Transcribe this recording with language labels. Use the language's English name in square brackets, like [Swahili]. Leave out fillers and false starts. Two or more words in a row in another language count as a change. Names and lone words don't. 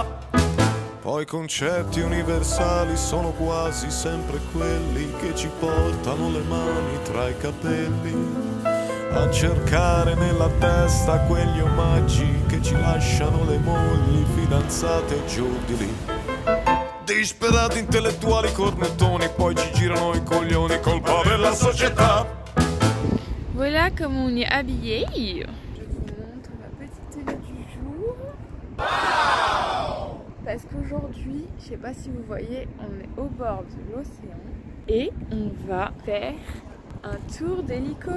[Italian] Poi i concetti universali sono quasi sempre quelli che ci portano le mani tra i capelli a cercare nella testa quegli omaggi che ci lasciano le mogli, fidanzate e giù di lì. Disperati intellettuali cornettoni, poi ci girano i coglioni, colpa della società. [French] Voilà comment on est habillé. Je vous montre ma petite tenue du jour. Wow! Parce qu'aujourd'hui, je sais pas si vous voyez, on est au bord de l'océan et on va faire un tour d'hélicoptère.